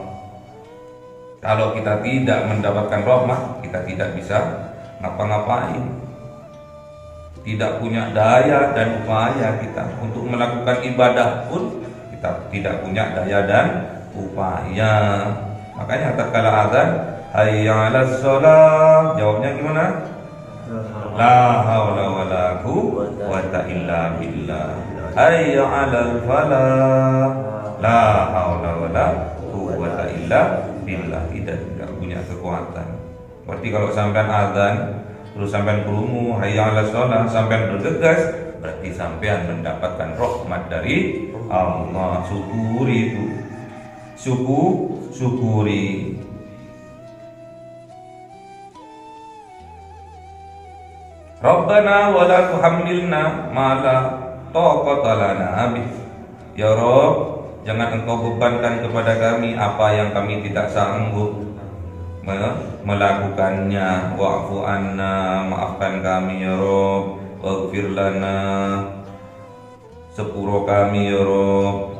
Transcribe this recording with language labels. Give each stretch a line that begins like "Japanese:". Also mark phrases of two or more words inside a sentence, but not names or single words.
Indonesian: Kalau kita tidak mendapatkan rahmat, kita tidak bisa ngapa-ngapain. Tidak punya daya dan upaya kita untuk melakukan ibadah pun kita tidak punya daya dan upaya. Makanya tatkala azan,
Arabic: حي على الصلاة,
Indonesian: jawabnya gimana?
Arabic: لا حول ولا قوة إلا بالله. حي على الفلاح لا حول ولا قوة إلا بالله.
Indonesian: Tidak punya kekuatan. Berarti kalau sampean azan terus
Javanese: sampean krungu
Arabic: حي على الصلاة,
Indonesian: sampean bergegas, berarti sampean mendapatkan rahmat dari Allah. Syukuri itu. Syukuri.
Arabic: ربنا ولا تحملنا ما لا طاقة لنا به.
Indonesian: Ya Rabb, jangan Engkau bebankan kepada kami apa yang kami tidak sanggup melakukannya.
Arabic: واعف عنا,
Indonesian: maafkan kami ya Rabb.
Arabic: واغفر لنا,
Indonesian: sepuro kami ya Rabb.